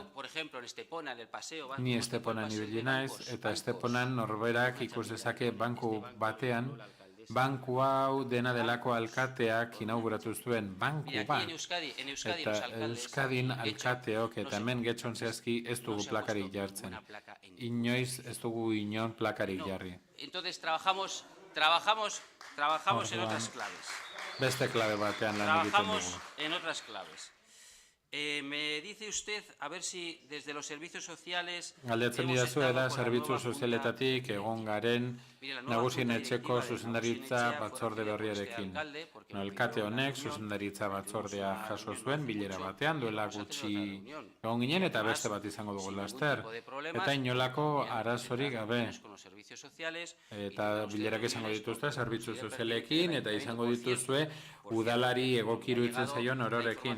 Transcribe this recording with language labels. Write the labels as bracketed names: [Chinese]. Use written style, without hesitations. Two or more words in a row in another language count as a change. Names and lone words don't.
[Basque] Ni Esteponan ibili naiz, eta Esteponan norberak ikus dezake banku batean, banku hau dena delako alkateak inauguratu zuen, banku bat. Eta Euskadin alkateok eta hemen Getxon zehazki ez dugu plakarik jartzen. Inoiz ez dugu inon plakarik jarri. [Spanish] Entonces trabajamos en otras claves. [Basque] Beste klabe batean lan egiten dugu. [Spanish] Trabajamos en otras claves. Me dice usted, a ver si desde los servicios sociales... [Basque] Galdetzen didazu da zerbitzu sozialetatik egon garen nagusien etxeko zuzendaritza batzorde berriarekin. Alkate honek zuzendaritza batzordea jaso zuen bilera batean, duela gutxi egon ginen eta beste bat izango dugu laster. Eta inolako arazorik gabe. Eta bilerak izango dituzte zerbitzu sozialekin eta izango dituzue udalari egokiruditzen zaion ororekin.